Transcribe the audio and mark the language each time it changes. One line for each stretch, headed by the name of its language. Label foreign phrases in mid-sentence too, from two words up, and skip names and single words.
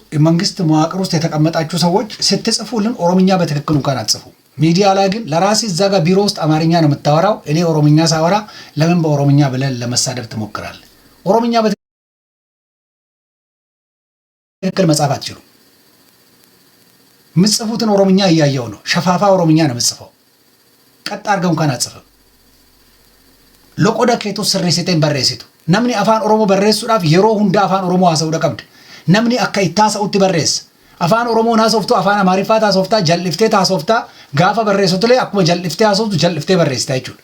Amharic: የመንግስት መዋቅር ውስጥ የተቀመጣችሁ ሰዎች ስትጽፉልን ኦሮምኛ በትክክል እንኳን አትጽፉ። ሚዲያ ላይ ግን ለራሴ እዛ ጋር ቢሮ ውስጥ አማርኛ ነው የምታወራው። እኔ ኦሮምኛ ሳወራ ለምን በኦሮምኛ ብለን ለመሳደብ ትሞክራለህ? ኦሮምኛ በትክክል መጻፍ አትችሉም። የምትጽፉትን ኦሮምኛ እያየው ነው። ሸፋፋ ኦሮምኛ ነው የምትጽፈው። ቀጥ አድርገው እንኳን አትጽፍም።
Oromo: loqoda keetu sirreessiteen barreessitu. Namni afaan Oromoo barreessuudhaaf yeroo hunda afaan Oromoo haasa'uu qabda. Namni akka itti haasa'utti barreessa. Afaan Oromoo haasoftu afaan Amaariffaa haasoftaa jal'iftee haasoftaa gaafa barreessitulee akkuma jal'iftee haasoftu jal'iftee barreessita jechuudha.